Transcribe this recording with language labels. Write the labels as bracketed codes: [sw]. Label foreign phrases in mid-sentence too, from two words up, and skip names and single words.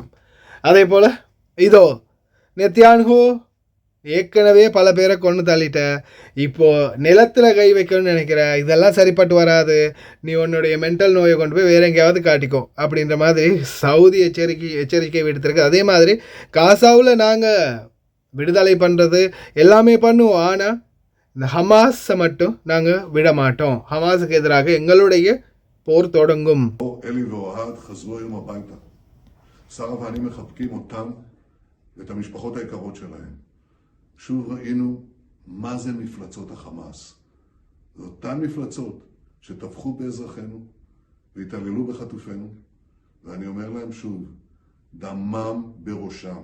[ta] அதே போல் இதோ நெத்தியான்ஹூ ஏற்கனவே பல பேரை கொண்டு தள்ளிட்ட, இப்போது நிலத்தில் கை வைக்கணும்னு நினைக்கிற, இதெல்லாம் சரிப்பட்டு வராது, நீ உன்னுடைய மென்டல் நோயை கொண்டு போய் வேறு எங்கேயாவது காட்டிக்கோ அப்படின்ற மாதிரி சவுதி எச்சரிக்கை விடுத்திருக்கு. அதே மாதிரி காசாவில் நாங்கள் விடுதலை பண்ணுறது எல்லாமே பண்ணுவோம், ஆனால் இந்த ஹமாஸை மட்டும் நாங்கள் விட மாட்டோம். ஹமாஸுக்கு எதிராக எங்களுடைய போர் தொடங்கும். [he] אלי ואוהד חזרו היום הביתה. שרה ואני מחבקים אותם ואת המשפחות היקרות שלהם. שוב ראינו מה זה מפלצות החמאס. זה אותן מפלצות שטבחו באזרחינו והתעללו בחטופינו, ואני אומר להם שוב, דמם בראשם.